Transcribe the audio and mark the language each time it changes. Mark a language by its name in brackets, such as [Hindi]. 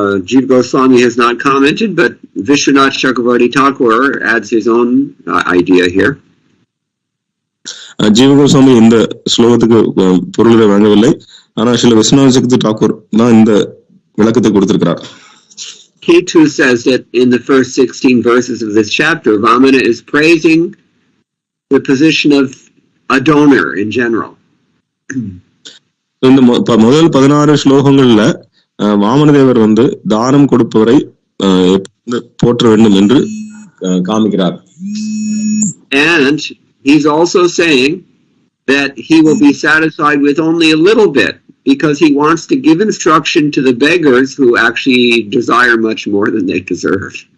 [English] Jiva Goswami has not commented, but Vishwanath Chakravarti Thakur adds his own idea here. [Tamil] ஜீவ கோஸ்வாமி இந்த ஸ்லோகத்துக்கு பொருளை வழங்கவில்லை, ஆனா ஸ்ரீல விஸ்வநாத் ஜெகதி டாக்கூர் தான் இந்த விளக்கத்தை கொடுத்திருக்கிறார். [English] He too says that in the first 16 verses of this chapter, Vamana is praising the position of a donor in general. [Tamil] இந்த முதல் 16 ஸ்லோகங்கள்ல வாமனதேவர் தானம் கொடுப்பவரை போற்ற வேண்டும் என்று காமிக்கிறார். [English] And he's also saying that he will be satisfied with only a little bit because he wants to give instruction to the beggars who actually desire much more than they deserve.